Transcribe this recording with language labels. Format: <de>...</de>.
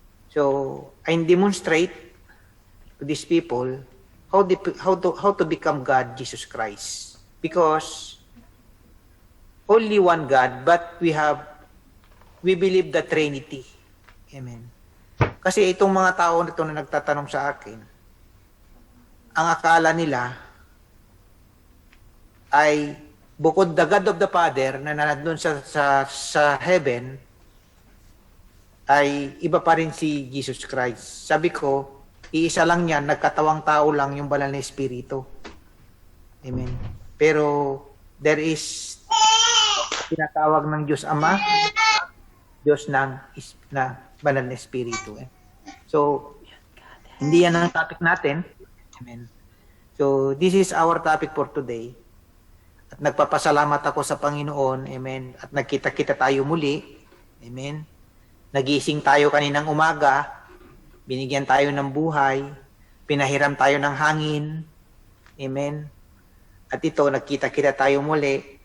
<en>So, I demonstrate to these people how to become God, Jesus Christ. Because only one God, but we believe the Trinity. Amen.</en> <tl>Kasi itong mga tao na ito na nagtatanong sa akin, ang akala nila ay bukod</tl> <en>the God of the Father</en> <tl>na nandun sa heaven, ay iba pa rin si Jesus Christ. Sabi ko, iisa lang yan, nagkatawang tao lang yung banal na Espiritu. Amen. Pero</tl> <en>there is</en> <tl>tinatawag ng Diyos Ama, Diyos na banal na Espiritu. So, hindi yan ang topic natin. Amen.</tl> <en>So, this is our topic for today.</en> <tl>At nagpapasalamat ako sa Panginoon. Amen. At nagkita-kita tayo muli. Amen. Nagising tayo kaninang umaga. Binigyan tayo ng buhay. Pinahiram tayo ng hangin. Amen. At ito, nagkita-kita tayo muli.</tl>